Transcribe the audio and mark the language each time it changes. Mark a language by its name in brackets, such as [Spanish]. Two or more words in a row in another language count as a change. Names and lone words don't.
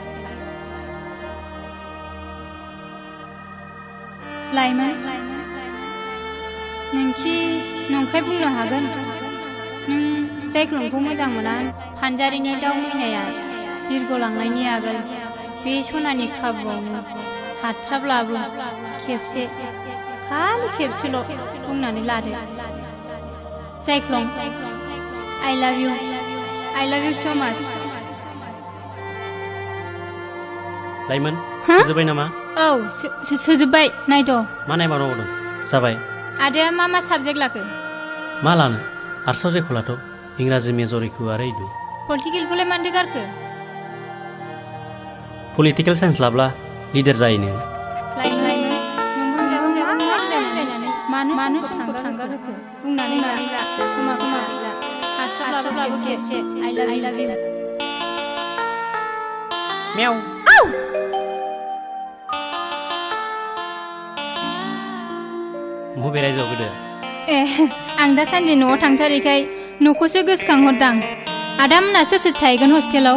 [Bodo] लाइमोन नोंखि नंखाय बुंनो हागोन नों जायख्लंखौ मोजां मोना फानजारिनि दाउ मैनाया बिरगलांनायनि आगोल बे सनानि खाबुआवनो हाथ्राब्लाबो खेबसे खालि खेबसेल' बुंनानै लादो जायख्लं [English] I love you so much [Bodo] लाइमोन जोबाय नामा औ सोजोब्बाय नायद' मा नायबावनांगौ दं जाबाय आदाया मा साबजेक्ट लाखो मा लानो आर्ट्सआव जेखौ लाथ' इंराजि मेजर इखौ आरो इदु पलिटिकेलखौलाय मानोथो गारखो [English] political science [Bodo] लाब्ला लिडार जायोनो मानो समखौ थांगार होखो बुंनानै ला खोमा हाथ्राब्लाबो खेबसे [English] I love you [Bodo] मेव मबे रायजोआव गोदो ए आं दासान्दि न'आव थांथारैखाय न'खौसो गोसोखांहरदां आदामोना सोर थाहैगोन हस्टेलाव